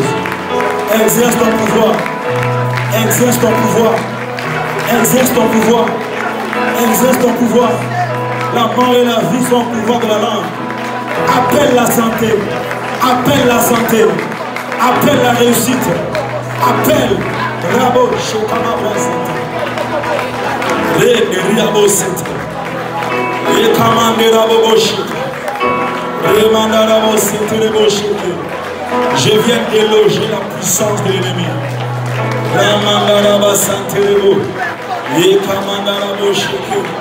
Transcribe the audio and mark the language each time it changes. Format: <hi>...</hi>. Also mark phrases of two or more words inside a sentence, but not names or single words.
<fr>Exerce ton pouvoir. Exerce ton pouvoir. Exerce ton pouvoir. Exerce ton pouvoir. La mort et la vie sont au pouvoir de la langue. Appelle la santé. Appelle la santé. Appelle la réussite. Appelle. Rabo Shekama Brasanta. Rabo Sente. Rekamande Rabo Boshika. Remanda Rabo Sente Rabo Sheke. Je viens déloger la puissance de l'ennemi. Ramanda Rabo Sente Rabo. Rekamanda Rabo Sheke.</fr>